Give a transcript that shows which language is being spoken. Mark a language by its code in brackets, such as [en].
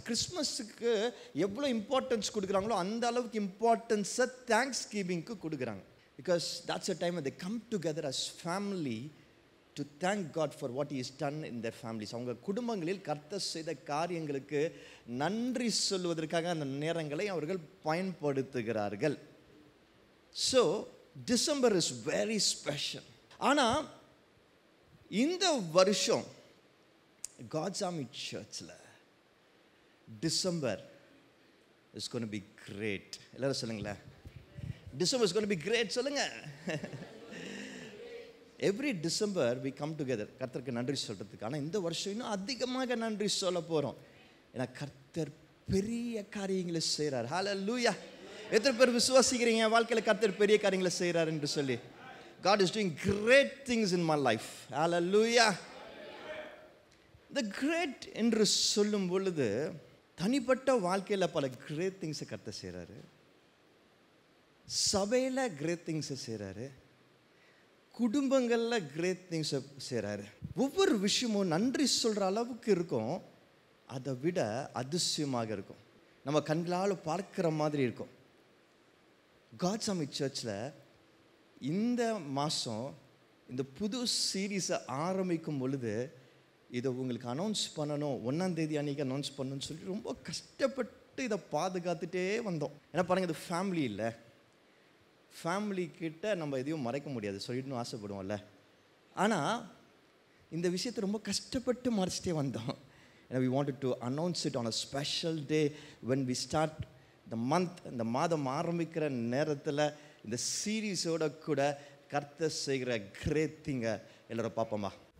[ta] கிறிஸ்மஸுக்கு எவ்வளோ இம்பார்ட்டன்ஸ் கொடுக்குறாங்களோ அந்த அளவுக்கு இம்பார்ட்டன்ஸை தேங்க்ஸ் கிவிங்க்கு கொடுக்குறாங்க. Because [en] that's a time when they come together as family to thank God for what He has done in their families. [ta] அவங்க குடும்பங்களில் கர்த்தர் செய்த காரியங்களுக்கு நன்றி சொல்வதற்காக அந்த நேரங்களை அவர்கள் பயன்படுத்துகிறார்கள். So December is very special. ஆனால் இந்த வருஷம் [en] God's Army Churchல [ta] December is going to be great. எல்லாரும் சொல்லுங்களேன், December is going to be great சொல்லுங்க. Every December we come together கர்த்தருக்கு நன்றி சொல்றதுக்கு. ஆனால் இந்த வருஷம் இன்னும் அதிகமாக நன்றி சொல்ல போகிறோம். ஏன்னா கர்த்தர் பெரிய காரியங்களை செய்கிறார். ஹல்லேலூயா. எத்தனை பேர் விசுவாசிக்கிறீங்க வாழ்க்கையில் கர்த்தர் பெரிய காரியங்களை செய்கிறார் என்று சொல்லி? [en] God is doing great things in my life. Hallelujah. [ta] The great என்று சொல்லும் பொழுது தனிப்பட்ட வாழ்க்கையில் பல கிரேட் திங்ஸை கர்த்தர் செய்கிறாரு, சபையில் கிரேட் திங்ஸை செய்கிறாரு, குடும்பங்களில் கிரேட் திங்ஸை செய்கிறாரு. ஒவ்வொரு விஷயமும் நன்றி சொல்கிற அளவுக்கு இருக்கும், அதை விட அதிசயமாக இருக்கும், நம்ம கண்களால் பார்க்குற மாதிரி இருக்கும். God's Army சர்ச்சில் இந்த மாதம் இந்த புது சீரீஸை ஆரம்பிக்கும் பொழுது இதை உங்களுக்கு அனௌன்ஸ் பண்ணணும், 1ஆம் தேதி அன்றைக்கி அனௌன்ஸ் பண்ணணும்னு சொல்லி ரொம்ப கஷ்டப்பட்டு இதை பாதுகாத்துட்டே வந்தோம். ஏன்னா பாருங்கள், இது ஃபேமிலி இல்லை, ஃபேமிலிக்கிட்ட நம்ம எதையும் மறைக்க முடியாது, சொல்லிடணும் ஆசைப்படுவோம்ல. ஆனால் இந்த விஷயத்தை ரொம்ப கஷ்டப்பட்டு மறைச்சிட்டே வந்தோம். ஏன்னா [en] we wanted to announce it on a special day when we start the month. [ta] இந்த மாதம் ஆரம்பிக்கிற நேரத்தில் இந்த சீரீஸோட கூட கர்த்தர் செய்கிற கிரேட் திங்கை எல்லாரும் பார்ப்போமா?